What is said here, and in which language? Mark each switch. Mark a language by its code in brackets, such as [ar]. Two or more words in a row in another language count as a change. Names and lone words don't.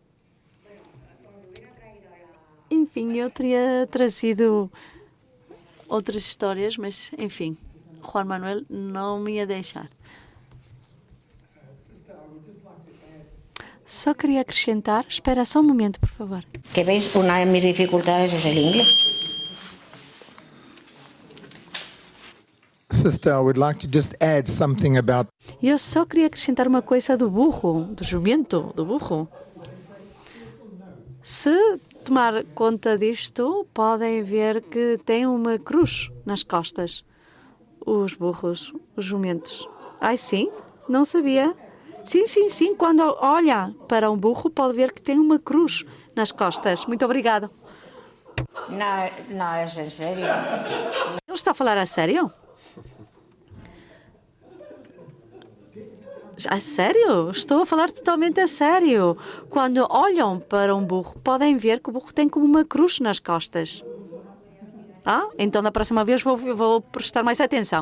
[pt] Enfim, eu teria trazido outras histórias, mas, enfim, Juan Manuel não me ia deixar. Só queria acrescentar, espera só um momento, por favor. [es] Que veis, una de mis dificultades es el inglés. [en] Sister, I would like to just add something about [pt] Eu só queria acrescentar uma coisa do burro, do jumento, do burro. Se tomar conta disto, podem ver que tem uma cruz nas costas. Os burros, os jumentos. Ai, sim? Não sabia? Sim. Quando olha para um burro, pode ver que tem uma cruz nas costas. Muito obrigado. [es] No, es en serio. [pt] Ele está a falar a sério? A sério? Estou a falar totalmente a sério. Quando olham para um burro, podem ver que o burro tem como uma cruz nas costas. Ah, então da próxima vez vou prestar mais atenção.